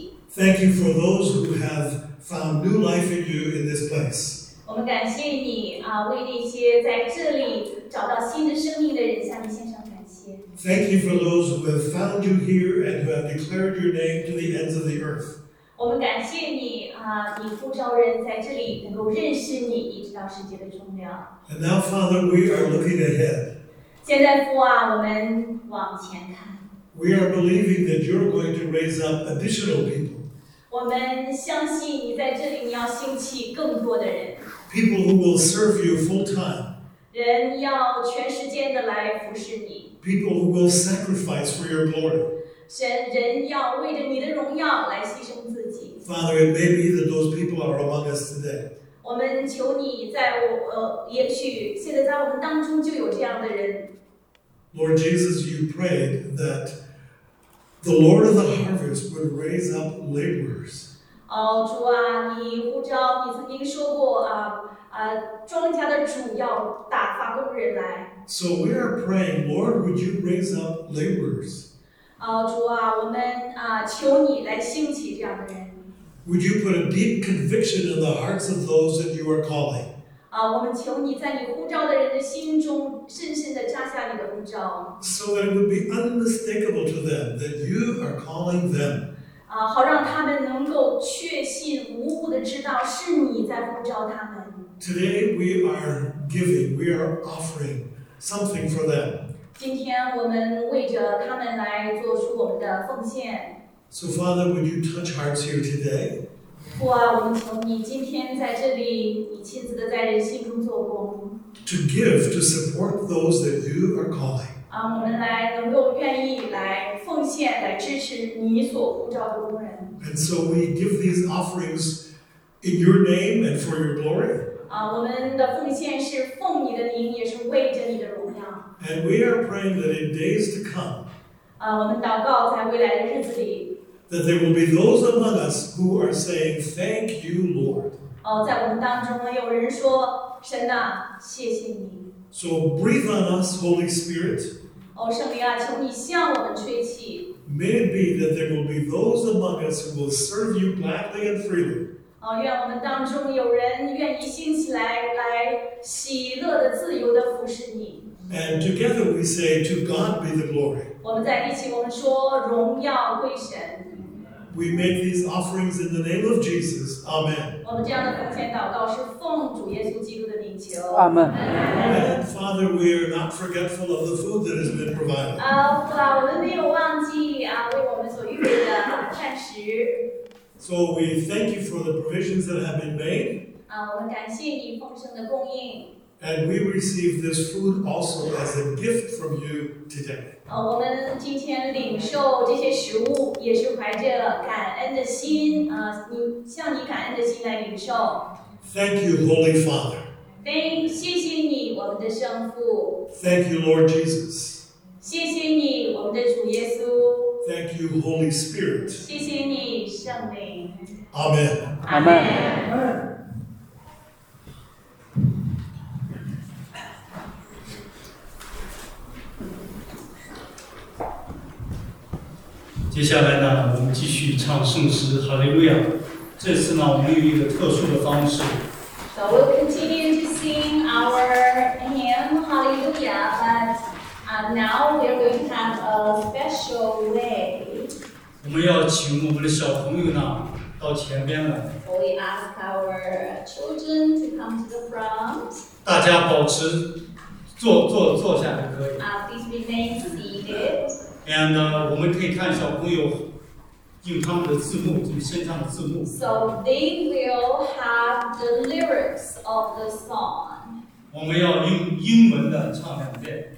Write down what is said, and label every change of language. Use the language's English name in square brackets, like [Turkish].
[English] Thank you for those who have found new life in you in this place. [Chinese] 我们感谢你啊，为那些在这里找到新的生命的人向你献上感谢。 [English] Thank you for those who have found you here and who have declared your name to the ends of the earth. [Chinese] 我们感谢你啊，你呼召人在这里能够认识你，一直到世界的终了。 [English] And now, Father, we are looking ahead. [Chinese] 现在父啊，我们往前看。 [English] We are believing that you're going to raise up additional people. [Chinese] 我们相信你在这里，你要兴起更多的人。 [English] People who will serve you full time. [Chinese] 人要全时间的来服侍你。 [English] People who will sacrifice for your glory. [Chinese] 人要为着你的荣耀来牺牲自己。 [English] Father, it may be that those people are among us today. [Chinese] 我们求你在我也许现在在我们当中就有这样的人。 [English] Lord Jesus, you prayed that. The Lord of the Harvest would raise up laborers. [Chinese] Oh, 主啊，你呼召，你曾经说过啊啊，庄稼的主要打发工人来。 [English] So we are praying, Lord, would you raise up laborers? [Chinese] Oh, 主啊，我们啊，求你来兴起这样的人。 [English] Would you put a deep conviction in the hearts of those that you are calling? [Chinese] 啊，我们求你在你呼召的人的心中深深地扎下你的呼召。 [English] So that it would be unmistakable to them that you are calling them. [Chinese] 啊，好让他们能够确信无误地知道是你在呼召他们。 [English] Today we are giving, we are offering something for them. [Chinese] 今天我们为着他们来做出我们的奉献。 [English] So Father, would you touch hearts here today? [Chinese] 父啊，我们求你今天在这里，你亲自的在人心中做工。 [English] To give to support those that you are calling. [Chinese] 啊，我们来能够愿意来奉献，来支持你所呼召的工人。 [English] And so we give these offerings in your name and for your glory. [Chinese] 啊，我们的奉献是奉你的名，也是为着你的荣耀。 [English] And we are praying that in days to come. [Chinese] 啊，我们祷告在未来的日子里。 [English] That there will be those among us who are saying, "Thank you, Lord." [Chinese] Oh, 在我们当中呢，有人说，神啊，谢谢你。 [English] So breathe on us, Holy Spirit. [Chinese] 哦，圣灵啊，求你向我们吹气。 [English] May it be that there will be those among us who will serve you gladly and freely. [Chinese] 哦，愿我们当中有人愿意兴起来，来喜乐的、自由的服侍你。 [English] And together we say, to God be the glory. [Chinese] 我们在一起，我们说荣耀归神。 [English] We make these offerings in the name of Jesus. Amen. [Chinese] 我们这样的奉献祷告是奉主耶稣基督的名求。 [English] Amen. And Father, we are not forgetful of the food that has been provided. [Chinese] 啊，父啊，我们没有忘记啊，为我们所预备的膳食。 [English] So we thank you for the provisions that have been made. [Chinese] 啊，我们感谢你丰盛的供应。 [English] And we receive this food also as a gift from you today. [Chinese] 我们今天领受这些食物，也是怀着感恩的心，你向你感恩的心来领受。 [English] Thank you, Holy Father. [Chinese] 谢谢你，我们的圣父。 [English] Thank you, Lord Jesus. [Chinese] 谢谢你，我们的主耶稣。 [English] Thank you, Holy Spirit. [Chinese] 谢谢你，圣灵。 [English] Amen. Amen. [Chinese] 接下来呢，我们继续唱圣诗《哈利路亚》。这次呢，我们用一个特殊的方式。 [English] So we'll continue to sing our hymn "Hallelujah," but now we're going to have a special way. [Chinese] 我们要请我们的小朋友呢到前边来。 [English] So we ask our children to come to the front. [Chinese] 大家保持坐下就可以。 [English] Please remain seated. [Chinese] And 我们可以看小朋友用他们的字幕，就是身上的字幕。 [English] So they will have the lyrics of the song. [Chinese] 我们要用英文的唱两遍。